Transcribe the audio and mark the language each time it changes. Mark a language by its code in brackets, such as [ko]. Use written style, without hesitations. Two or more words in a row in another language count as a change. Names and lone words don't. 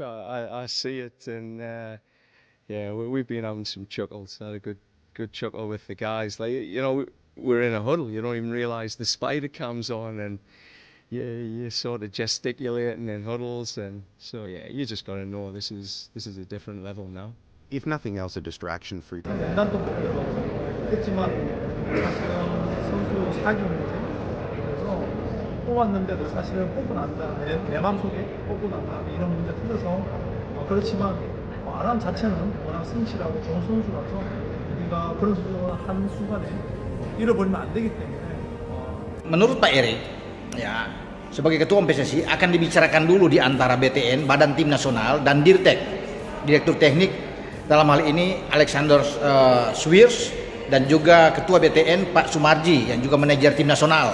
[en] I see it, and yeah, we've been having some chuckles. Had a good chuckle with the guys. Like we're in a huddle. You don't even realize the spider cam's on, and you're sort of gesticulating in huddles, and so yeah, you just gotta know this is a different level now. If nothing else, a distraction for you. [ko] 난도 했지만 사실은 선수 사기입니다. 그래서 뽑았는데도 사실은 뽑고 난 다음에 내 마음속에 뽑고 난 다음에 이런 문제 틀려서 그렇지만 아람 자체는 워낙 성실하고 좋은 선수라서 우리가 그런 수준을 한 순간에 잃어버리면 안 되기 때문에 [id] Menurut Pak Eri, ya, sebagai Ketua PSSI akan dibicarakan dulu di antara BTN, Badan Tim Nasional, dan Dirtek, Direktur Teknik, dalam hal ini Alexander Swiers, dan juga Ketua BTN Pak Sumarji, yang juga manajer Tim Nasional.